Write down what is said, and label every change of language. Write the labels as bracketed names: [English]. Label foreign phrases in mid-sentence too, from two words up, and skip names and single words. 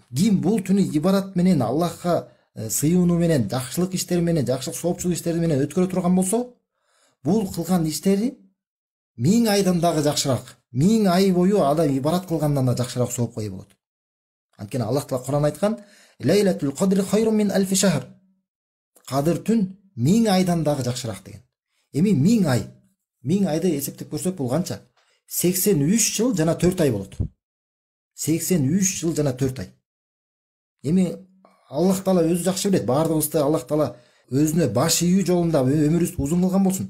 [Kyrgyz] Ким бул түнү ибадат менен, Аллахка сыйынуу менен, жакшылык иштери менен, жакшылык соопчулук иштери менен өткөрө турган болсо, бул кылган иштери 1000 айдан дагы жакшыраак, 1000 ай бою адам ибадат кылгандан да жакшыраак соопко ээ болот. Анткени Аллах Таала Куран айткан: [Arabic] "ليلة القدر خير من ألف شهر". [Kyrgyz] Кадыр түн 1000 айдан дагы жакшыраак деген. Эми 1000 айды эсептеп көрсөк бул канча? 83 жыл жана 4 ай болот. 83 жыл жана 4 ай. Эми Аллах Таала өзү жакшы билет, баардыгыбызды Аллах Таала өзүнө баш ийүү жолунда өмүрүбүздү узун кылган болсун.